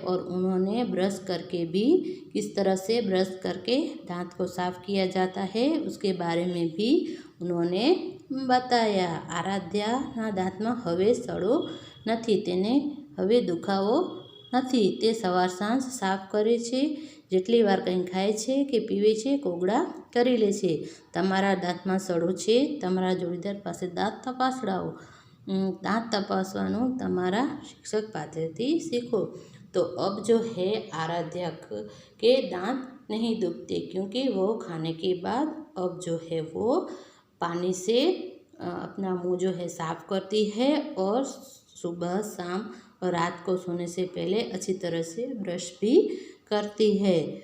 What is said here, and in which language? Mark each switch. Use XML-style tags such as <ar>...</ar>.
<hi>और उन्होंने ब्रश करके भी किस तरह से ब्रश करके दांत को साफ़ किया जाता है उसके बारे में भी उन्होंने बताया।</hi> <gu>आराध्याના દાંતમાં હવે સડો નથી, તેને હવે દુખાવો નથી, તે સવાર સાંજ સાફ કરે છે, જેટલી વાર કંઈ ખાય છે કે પીવે છે કોગળા કરી લે છે। તમારા દાંતમાં સડો છે, તમારા જોડીદાર પાસે દાંત તપાસડાવો। दांत तपासવાનું તમારા शिक्षक પાસેથી सीखो।</gu> <hi>तो अब जो है आराध्या के दांत नहीं दुखते क्योंकि वो खाने के बाद अब जो है वो पानी से अपना मुंह जो है साफ़ करती है और सुबह शाम और रात को सोने से पहले अच्छी तरह से ब्रश भी करती है।</hi>